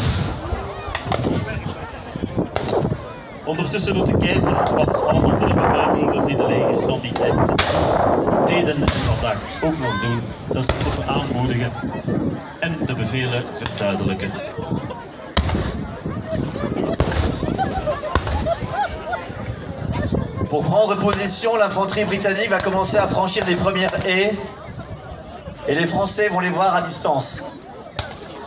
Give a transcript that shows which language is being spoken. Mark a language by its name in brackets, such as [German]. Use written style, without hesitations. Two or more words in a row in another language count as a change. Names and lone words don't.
[Dutch] Ondertussen doet de keizer wat alle andere bevelvoerders in de legers van die tijd deden en vandaag ook nog doen. Dat is de troepen aanmoedigen en de bevelen verduidelijken. [French] Pour prendre position, l'infanterie britannique va commencer à franchir les premières haies et les Français vont les voir à distance.